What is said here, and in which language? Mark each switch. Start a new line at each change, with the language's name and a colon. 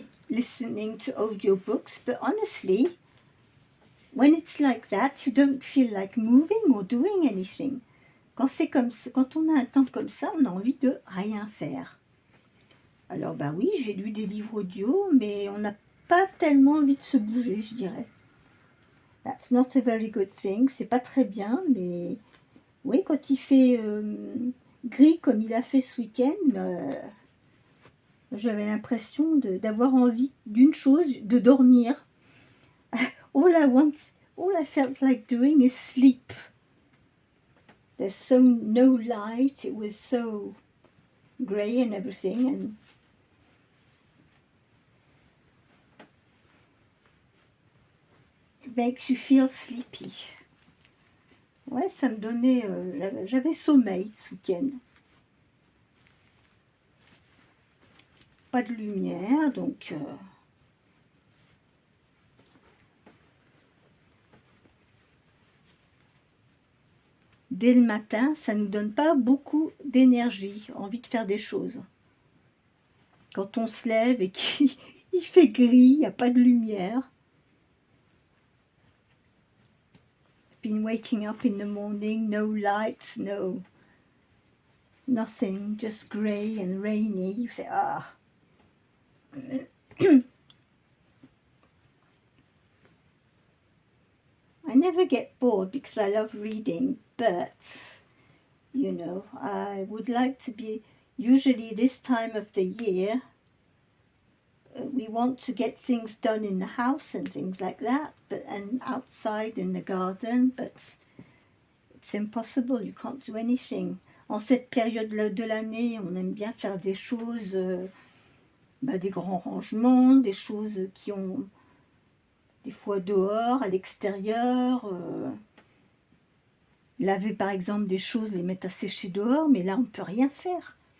English: listening to audiobooks, but honestly, when it's like that, you don't feel like moving or doing anything.
French: Quand c'est comme ça, quand on a un temps comme ça, on a envie de rien faire. Alors bah oui, j'ai lu des livres audio, mais on n'a pas tellement envie de se bouger, je dirais.
English: That's not a very good thing.
French: C'est pas très bien, mais oui, quand il fait gris comme il a fait ce week-end, j'avais l'impression d'avoir envie d'une chose, de dormir.
English: All I felt like doing is sleep. There's no light. It was so grey and everything, and it makes you feel sleepy.
French: Ouais, ça me donnait... j'avais sommeil ce week-end. Pas de lumière, donc... dès le matin, ça ne nous donne pas beaucoup d'énergie, envie de faire des choses. Quand on se lève et qu'il fait gris, il n'y a pas de lumière.
English: Been waking up in the morning, no lights, nothing, just grey and rainy. You say, ah. I never get bored because I love reading, but, you know, I would like to be, usually this time of the year, we want to get things done in the house and things like that, and outside in the garden, but it's impossible, you can't do anything.
French: En cette période de l'année, on aime bien faire des choses, des grands rangements, des choses qui ont des fois dehors, à l'extérieur, laver par exemple des choses, les mettre à sécher dehors, mais là on ne peut rien faire.